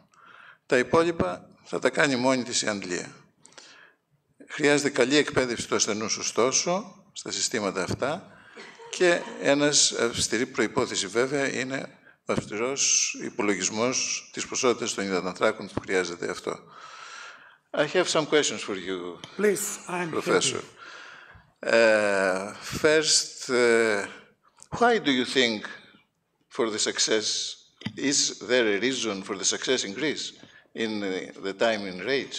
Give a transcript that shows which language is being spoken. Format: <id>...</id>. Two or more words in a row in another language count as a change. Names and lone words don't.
<el>Τα υπόλοιπα θα τα κάνει μόνη της η αντλία. Χρειάζεται καλή εκπαίδευση του ασθενούς, ωστόσο, στα συστήματα αυτά και ένας αυστηρή προϋπόθεση βέβαια είναι ο αυστηρός υπολογισμός της ποσότητας των υδατανθράκων που χρειάζεται αυτό.</el> <en>I have some questions for you, Please, I'm Professor. First, why do you think for the success, is there a reason for the success in Greece in the time in range?</en>